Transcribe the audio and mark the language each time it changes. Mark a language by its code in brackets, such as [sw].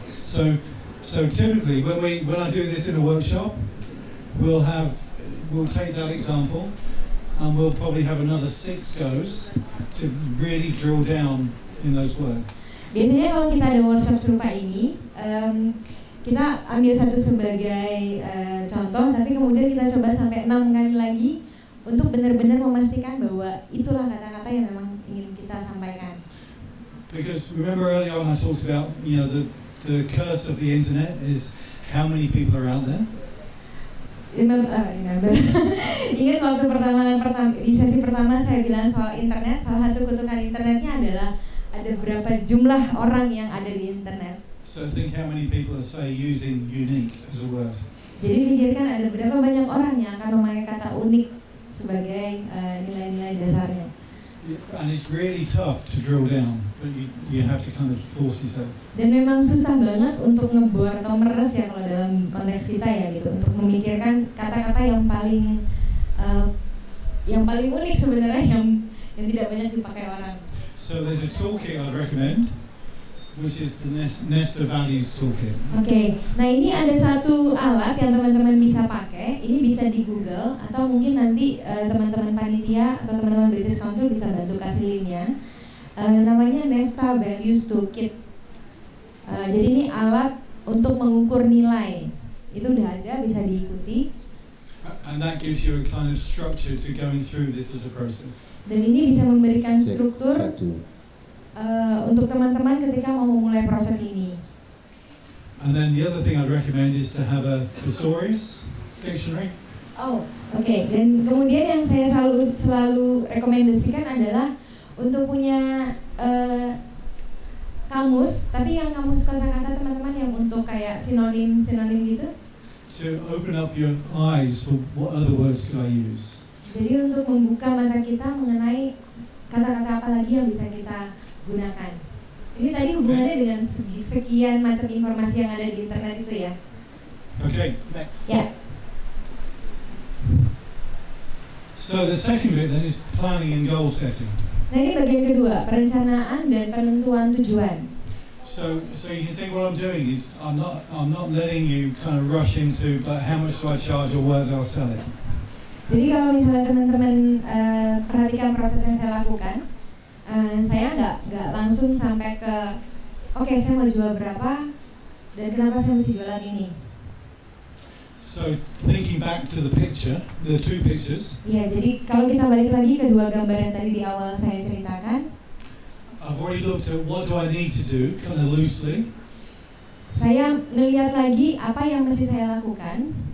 [en] So typically when I do this in a workshop, we'll take that example and we'll probably have another 6 goes to really drill down in those words. [id] Biasanya kalau kita ada workshop serupa ini, kita ambil 1 sebagai contoh, tapi kemudian kita coba sampai 6 kali lagi untuk benar-benar memastikan bahwa itulah kata-kata yang memang ingin kita sampaikan. [en] Because remember earlier on I talked about, the curse of the internet is how many people are out there. Remember. [id] Ingat waktu di sesi pertama saya bilang soal internet, salah satu kutukan internetnya adalah ada berapa jumlah orang yang ada di internet. [en] So think how many people are using unique as a word. [id] Jadi pikirkan ada berapa banyak orang yang akan memakai kata unik sebagai nilai-nilai dasarnya. [en] And it's really tough to drill down, but you have to kind of force yourself. [id] Dan memang susah banget untuk ngebor atau meres ya kalau dalam konteks kita ya gitu, untuk memikirkan kata-kata yang paling unik sebenarnya yang tidak banyak dipakai orang. [en] So there's a toolkit I'd recommend, which is the Nesta Values Toolkit. [id] Oke, nah ini ada satu alat yang teman-teman bisa pakai. Ini bisa di Google atau mungkin nanti teman-teman panitia atau teman-teman British Council bisa bantu kasih linknya. Namanya Nesta Values Toolkit. Jadi ini alat untuk mengukur nilai. Itu udah ada, bisa diikuti. [en] And that gives you a kind of structure to going through this as a process. [id] Dan ini bisa memberikan struktur untuk teman-teman ketika mau memulai proses ini. [en] And then the other thing I'd recommend is to have a thesaurus dictionary. [id] Oh, oke. Dan kemudian yang saya selalu rekomendasikan adalah untuk punya kamus, tapi yang kamus kosakata teman-teman yang untuk kayak sinonim gitu. [en] To open up your eyes for what other words could I use. [id] Jadi untuk membuka mata kita mengenai kata-kata apa lagi yang bisa kita gunakan. Ini tadi hubungannya dengan sekian macam informasi yang ada di internet itu ya. [en] Okay, next. [id] Ya. [en] So the second bit then is planning and goal setting. [id] Nah ini bagian kedua, perencanaan dan penentuan tujuan. [en] So you can see what I'm doing is I'm not letting you kind of rush into, but how much do I charge or where do I sell it? [id] Jadi kalau misalnya teman-teman perhatikan proses yang saya lakukan, saya nggak langsung sampai ke oke, saya mau jual berapa dan kenapa saya mesti jualan ini. [en] So thinking back to the picture, the two pictures. [id] Ya, jadi kalau kita balik lagi ke dua gambar yang tadi di awal saya ceritakan. [en] I've already looked at what do I need to do, kind of loosely. [id] Saya ngelihat lagi apa yang mesti saya lakukan.